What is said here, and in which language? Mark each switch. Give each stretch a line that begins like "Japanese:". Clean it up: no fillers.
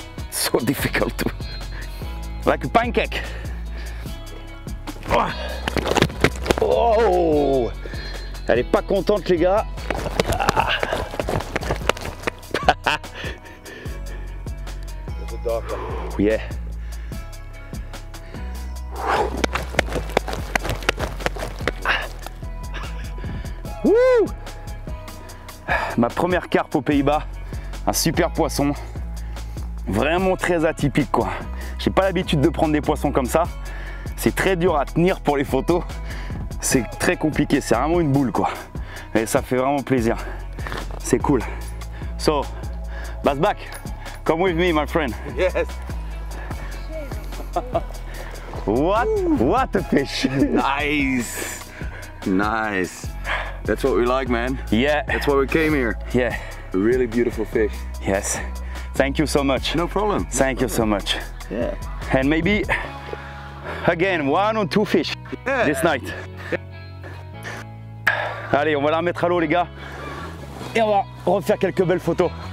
English: So difficult to, like a pancake.
French: Oh, elle est pas contente les gars.
English: Yeah. Woo.
French: Ma première carpe aux Pays-Bas, un super poisson. Vraiment très atypique quoi. J'ai pas l'habitude de prendre des poissons comme ça. C'est très dur à tenir pour les photos. C'est très compliqué, c'est vraiment une boule quoi. Et ça fait vraiment plaisir. C'est cool.
English: So, Bassback, come with me my friend. Yes. What a fish. Nice. Nice. That's what we like, man. Yeah. That's why we came here. Yeah. A really beautiful fish. Yes. Thank you so much. No problem. Thank you so much. Yeah. And maybe again 1 or 2 fish this night.
French: Allez, on va la remettre à l'eau les gars. Et on va refaire quelques belles photos.